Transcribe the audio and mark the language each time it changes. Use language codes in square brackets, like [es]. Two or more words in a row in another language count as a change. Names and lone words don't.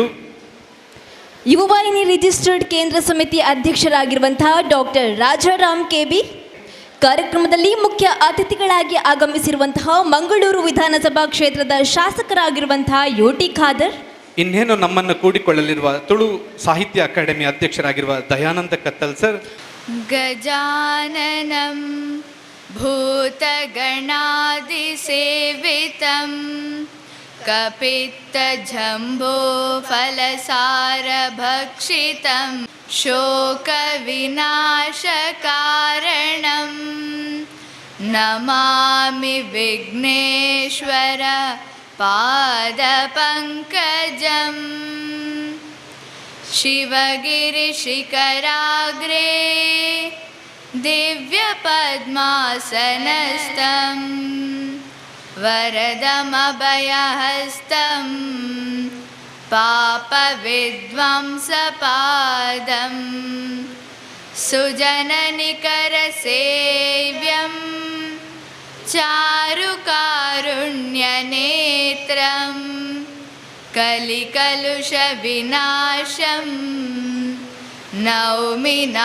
[kn] ಯುವವಾಹಿನಿ ರಿಜಿಸ್ಟರ್ಡ್ ಕೇಂದ್ರ ಸಮಿತಿ ಅಧ್ಯಕ್ಷರಾಗಿರುವಂತಹ ಡಾಕ್ಟರ್ ರಾಜಾರಾಮ್ ಕೆಬಿ, ಕಾರ್ಯಕ್ರಮದಲ್ಲಿ ಮುಖ್ಯ ಅತಿಥಿಗಳಾಗಿ ಆಗಮಿಸಿರುವಂತಹ ಮಂಗಳೂರು ವಿಧಾನಸಭಾ ಕ್ಷೇತ್ರದ ಶಾಸಕರಾಗಿರುವಂತಹ ಯುಟಿ ಖಾದರ್, ಇನ್ನೇನು ನಮ್ಮನ್ನು ಕೂಡಿಕೊಳ್ಳಲಿರುವ ತುಳು ಸಾಹಿತ್ಯ ಅಕಾಡೆಮಿ ಅಧ್ಯಕ್ಷರಾಗಿರುವ ದಯಾನಂದ ಕತ್ತಲ್ ಸರ್, [sa] ಗಜಾನನಂ ಭೂತಗಣಾದಿ ಸೇವಿತಂ ಕಪಿತ್ತ ಜಂಬೋ ಫಲಸಾರ ಭಕ್ಷಿತಂ ಶೋಕ ವಿನಾಶಕಾರಣಂ नमामि विघ्नेश्वर पादपङ्कजम् शिवगिरिशिखराग्रे दिव्यपद्मासनस्थं वरदमभयहस्तं पापविध्वंसपादं सुजननिकरसेव्यं चारुकारुण्यनेत्रं कलिकलुषविनाशं नौमि